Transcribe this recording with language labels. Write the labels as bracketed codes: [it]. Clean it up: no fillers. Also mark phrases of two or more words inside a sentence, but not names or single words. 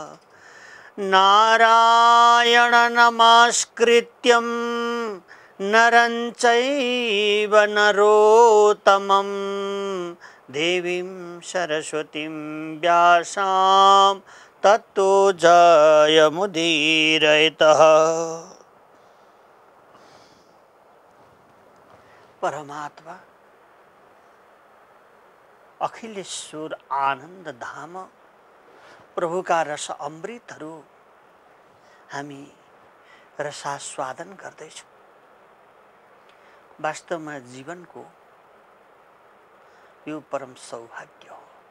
[sa] नारायण नमस्कृत्यं नरं चैव नरोत्तमं, देवीं सरस्वतीं व्यासां ततो जयमुदीरयतः। [ne] परमात्मा अखिलेश्वर आनन्द धाम प्रभुका रस अमृतहरू हामी रसास्वादन गर्दैछौँ। वास्तवमा जीवनको यो परम सौभाग्य हो।